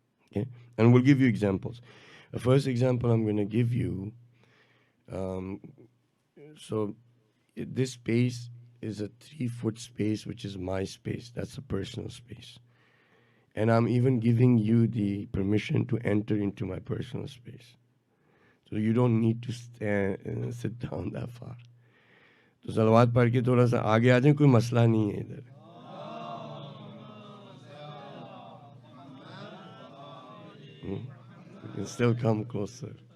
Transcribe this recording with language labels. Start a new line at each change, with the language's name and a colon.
English: Okay? And we'll give you examples. The first example I'm going to give you, so this space is a 3-foot space, which is my space. That's a personal space. And I'm even giving you the permission to enter into my personal space. So you don't need to sit down that far.
Urdu: تو صلوات پڑھ کے تھوڑا سا آگے آ جائیں، کوئی مسئلہ نہیں ہے ادھر.
English: You can still come closer.